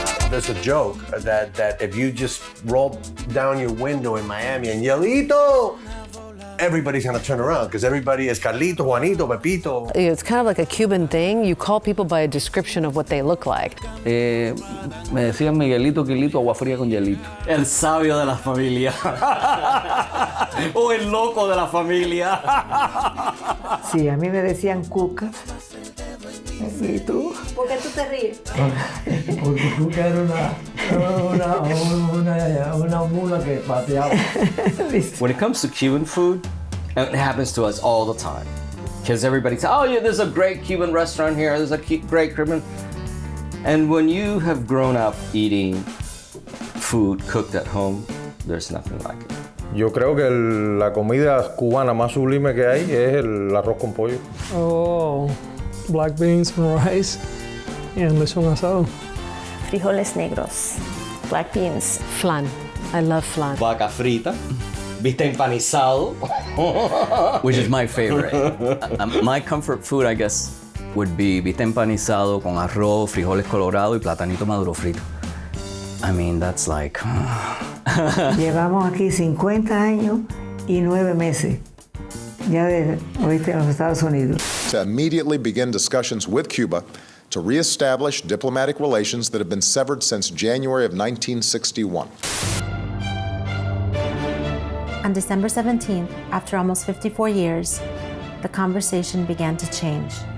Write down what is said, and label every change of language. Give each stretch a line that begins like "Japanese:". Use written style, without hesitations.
English: There's a joke that if you just roll down your window in Miami and yell, "Ito!" everybody's gonna turn around because everybody is Carlito, Juanito, Pepito. It's kind of like a Cuban thing. You call people by a description of what they look like.
Spanish: Me decían Miguelito, Quilito, agua fría con hielito. El sabio de la familia. O el loco de la familia. Sí, a mí me decían Cuca. ¿Y tú? ¿Por qué tú te ríes? Porque Cuca era una mula que pateaba.
English: When it comes to Cuban food, and it happens to us all the time. Because everybody says, oh yeah, there's a great Cuban restaurant here, there's a great Cuban. And when you have grown up eating food cooked at home, there's nothing like it.
Spanish: Yo creo que la comida cubana más sublime que hay es el arroz con pollo.
English: Oh, black beans and rice and lechón asado.
Spanish: Frijoles negros,
English: black beans. Flan. I love flan.
Spanish: Vaca frita, bistec empanizado.
English: Which is my favorite. My comfort food, I guess, would be
Spanish: bistec empanizado con arroz, frijoles colorado y platanito maduro frito.
English: I mean, that's like...
Spanish: Llevamos aquí 50 años y 9 meses ya de oíste en los Estados Unidos.
English: To immediately begin discussions with Cuba to reestablish diplomatic relations that have been severed since January of 1961. On December 17th, after almost 54 years, the conversation began to change.